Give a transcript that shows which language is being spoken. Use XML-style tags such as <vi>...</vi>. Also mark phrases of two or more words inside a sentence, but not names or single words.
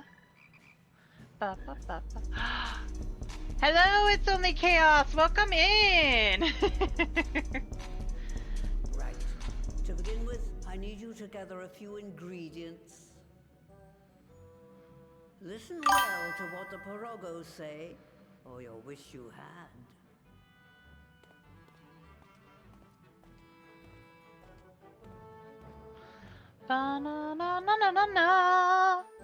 <en>Ba ba ba ba. Hello, it's only Chaos. Welcome in. Right. To begin with, I need you to gather a few ingredients. Listen well to what the Pirogos say, or you'll wish you had. Ba na na na na na na.</en>